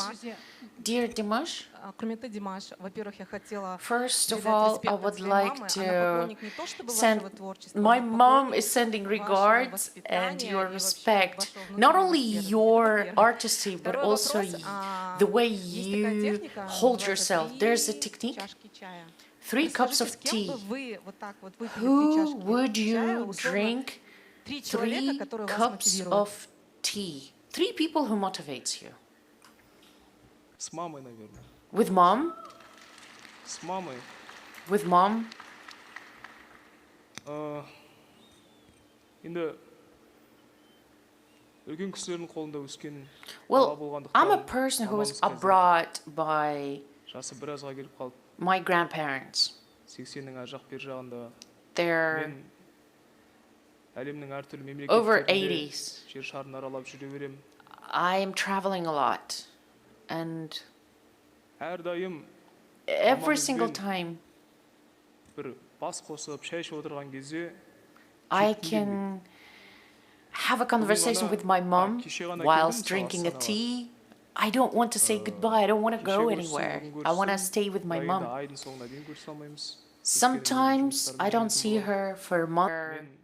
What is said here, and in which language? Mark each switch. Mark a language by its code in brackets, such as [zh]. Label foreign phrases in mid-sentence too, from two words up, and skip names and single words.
[en] Dear Dimash, first of all, I would like to send, my mom is sending regards and your respect, not only your artistry, but also the way you hold yourself. There's a technique. 3 cups of tea. Who would you drink 3 cups of tea? 3 people who motivates you. [ru] С мамой, наверное. [en] With mom? [ru] С мамой. [en] With mom? [kk] Енді үлкен кісілердің қолында өскен [en] Well, I'm a person who was brought by [kk] жасы біразға келіп қалды. [en] My grandparents. [kk] 80-нің ар жақ бер жағында. [en] They're [kk] әлемнің әртүрлі мемлекеттерінде [en] over 80s. [kk] жер шарын аралап жүре беремін. [en] I am traveling a lot. And [kk] әрдайым [en] every single time [kk] бір бас қосып шай ішіп отырған кезде [en] I can have a conversation with my mom whilst drinking a tea. I don't want to say goodbye. I don't want to go anywhere. I want to stay with my mom. Sometimes I don't see her for months.